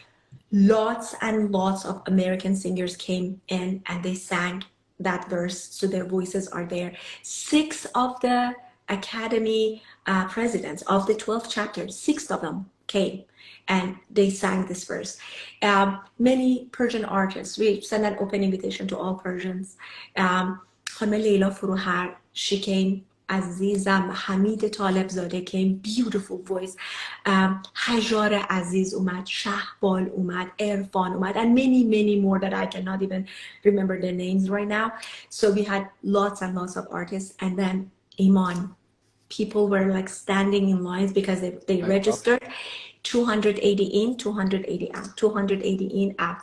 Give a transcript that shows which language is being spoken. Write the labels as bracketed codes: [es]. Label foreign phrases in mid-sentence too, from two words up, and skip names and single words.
[en] Lots and lots of American singers came in and they sang that verse, so their voices are there. 6 of the Academy presidents of the 12 chapters, 6 of them came and they sang this verse. Many Persian artists, we sent an open invitation to all Persians. [fa] خانم لیلا فروهر, [en] she came. عزیزم حمید طالب زاده came, beautiful voice. [fa] حجار عزیز اومد, شهبال اومد, عرفان اومد, [en] and many more that I cannot even remember their names right now. So we had lots and lots of artists. And then Iman, people were like standing in lines because they registered. 280 in, 280 out, 280 in, out.